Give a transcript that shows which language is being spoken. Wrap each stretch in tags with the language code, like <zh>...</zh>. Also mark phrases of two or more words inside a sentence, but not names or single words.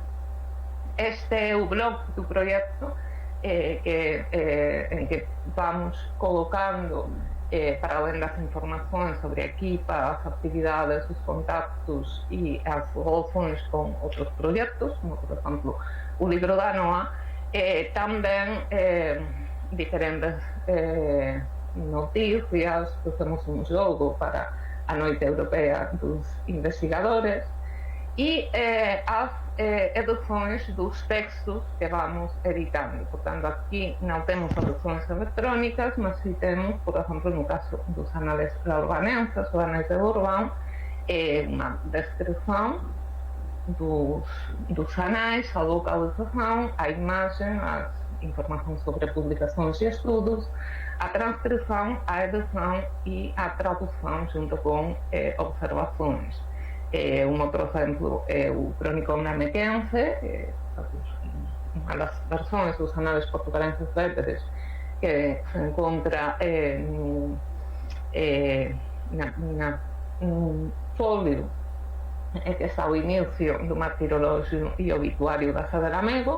<pt>Este é o blog do proxecto en que vamos colocando, para além das informações sobre a equipa, as actividades, os contactos e as relações com outros proxectos, como por exemplo o libro da NOA,</pt> <gl>tamén diferentes noticias.</gl> <pt>Fizemos un jogo para a Noite Europea dos Investigadores e as edições dos textos que vamos editando. Portanto, aquí não temos edições electrónicas, mas sí temos, por exemplo, no caso dos anales urbanenses, o anais de Urbán, uma descrição dos anais, a localização, a imagem, as informações sobre publicações e estudos, a transcrição, a edição e a tradução junto com observações.</pt> <gl>Un outro exemplo é o Cronicon Namequense, unha das versões dos anales portugalenses béteres que se encontra nun folio que está ao inicio do martirologio e obituario da Sé de Lamego.</gl>